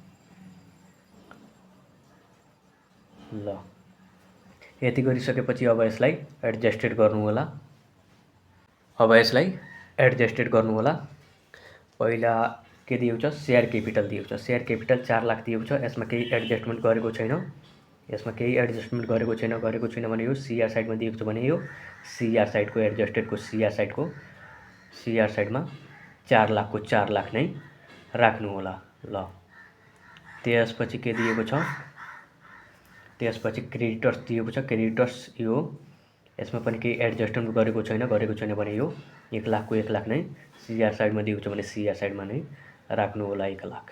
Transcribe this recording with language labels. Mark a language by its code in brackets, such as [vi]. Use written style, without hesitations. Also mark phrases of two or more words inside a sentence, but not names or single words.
[ne] ल यति गरिसकेपछि अब यसलाई एडजस्टेड गर्नु होला। अब यसलाई एडजस्टेड गर्नु होला। पहिला के दिएको छ, [en] share capital [ne] दिएको छ। [en] share capital [ne] 4 लाख दिएको छ। यसमा केही एडजस्टमेन्ट गरेको छैन। यसमा केही एडजस्टमेन्ट गरेको छैन भने यो [en] CR side [ne] में दिएको छ भने यो [en] CR side [ne] को एडजस्टेड को [en] CR side [ne] में 4 लाख को 4 लाख नै राख्नु होला। ल त्यसपछि के दिएको छ, त्यसपछि क्रेडिटर्स दिएको छ। क्रेडिटर्स यो यसमा पनि केही एडजस्टमेन्ट गरेको छैन भने यो 1 लाखको 1 लाख नै [en] CR side [ne] दिएको छ भने [en] CR side [ne] नै राख्नु होला 1 लाख।